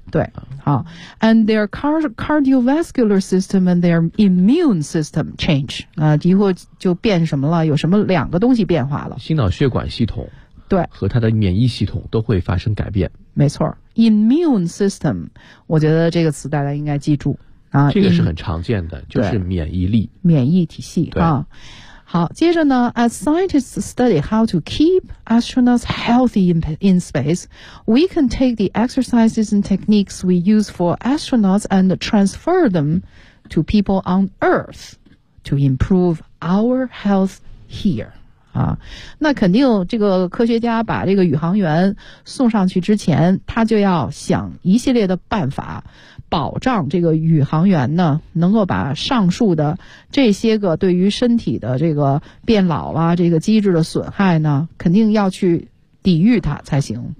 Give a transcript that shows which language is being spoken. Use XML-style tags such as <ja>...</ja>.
<zh>对啊</zh> <en>，and their cardiovascular system and their immune system change 啊，</en> <zh>以后就变什么了？有什么两个东西变化了？心脑血管系统对和它的免疫系统都会发生改变，没错 ，immune system， 我觉得这个词大家应该记住。这个是很常见的，就是免疫力，免疫体系啊。好，接着呢</zh> <en>，As scientists study how to keep astronauts healthy in space, we can take the exercises and techniques we use for astronauts and transfer them to people on Earth to improve our health here.</en> <zh>啊，那肯定，这个科学家把这个宇航员送上去之前，他就要想一系列的办法。保障这个宇航员呢能够把上述的这些个对于身体的这个变老啊这个机制的损害呢肯定要去抵御它才行</zh>